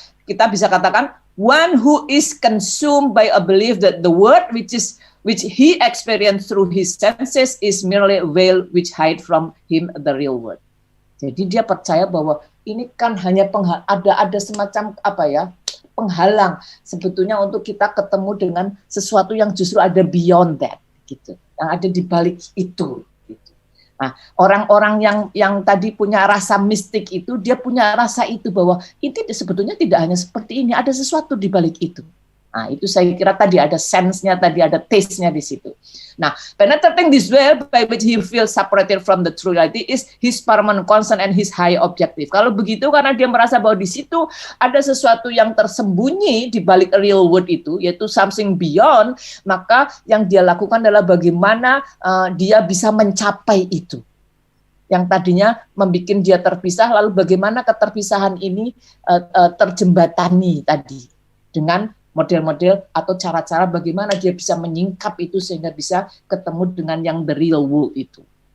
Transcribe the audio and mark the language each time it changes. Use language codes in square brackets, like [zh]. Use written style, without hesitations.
[id] Kita bisa katakan [en] one who is consumed by a belief that the word which he experienced through his senses is merely a veil which hide from him the real word. [id] Jadi dia percaya bahwa ini kan hanya ada semacam penghalang sebetulnya untuk kita ketemu dengan sesuatu yang justru ada [en] beyond that [id] gitu, yang ada di balik itu gitu. Nah, orang-orang yang tadi punya rasa mistik itu, dia punya rasa itu bahwa ini sebetulnya tidak hanya seperti ini, ada sesuatu di balik itu. Nah, itu saya kira tadi ada sense-nya, tadi ada taste-nya di situ. [en] Nah, penetrating this way by which he feels separated from the true reality is his paramount concern and his high objective. [id] Kalau begitu, karena dia merasa bahwa di situ ada sesuatu yang tersembunyi di balik real world itu, yaitu [en] something beyond, [id] maka yang dia lakukan adalah bagaimana dia bisa mencapai itu. Yang tadinya membuat dia terpisah, lalu bagaimana keterpisahan ini terjembatani tadi dengan model-model atau cara-cara bagaimana dia bisa menyingkap itu sehingga bisa ketemu dengan yang [en] the real world [id] itu.